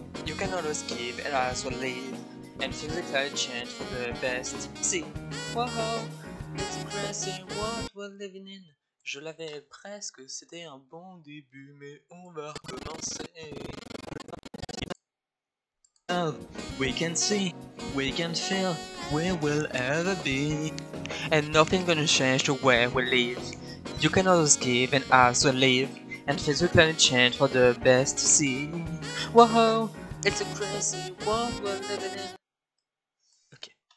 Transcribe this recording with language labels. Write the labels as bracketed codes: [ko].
[en] You can always give and as well live, and physically change for the best. See, wow, it's crazy what we're living in. [fr] Je l'avais presque, c'était un bon début, mais on va recommencer. [en] We can see, we can feel, we will ever be, and nothing gonna change the way we live. You can always give and as well live, and physically change for the best. See, whoa, it's a crazy world we're living in. Ok.